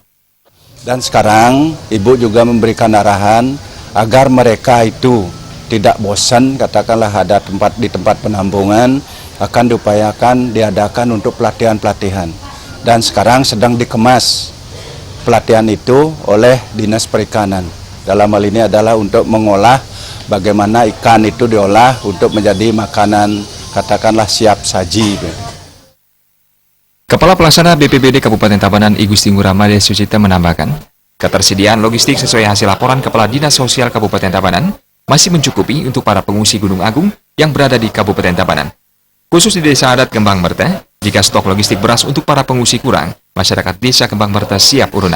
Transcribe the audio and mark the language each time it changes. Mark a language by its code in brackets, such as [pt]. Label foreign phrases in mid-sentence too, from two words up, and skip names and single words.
[id] Dan sekarang Ibu juga memberikan arahan agar mereka itu tidak bosan, katakanlah ada di tempat penampungan, akan diupayakan diadakan untuk pelatihan-pelatihan. Dan sekarang sedang dikemas pelatihan itu oleh Dinas Perikanan. Dalam hal ini adalah untuk mengolah bagaimana ikan itu diolah untuk menjadi makanan, katakanlah siap saji. Kepala Pelaksana BPBD Kabupaten Tabanan I Gusti Ngurah Made Sucita menambahkan, ketersediaan logistik sesuai hasil laporan Kepala Dinas Sosial Kabupaten Tabanan masih mencukupi untuk para pengungsi Gunung Agung yang berada di Kabupaten Tabanan. Khusus di Desa Adat Kembang Merte, jika stok logistik beras untuk para pengungsi kurang, masyarakat Desa Kembang Merte siap urunan.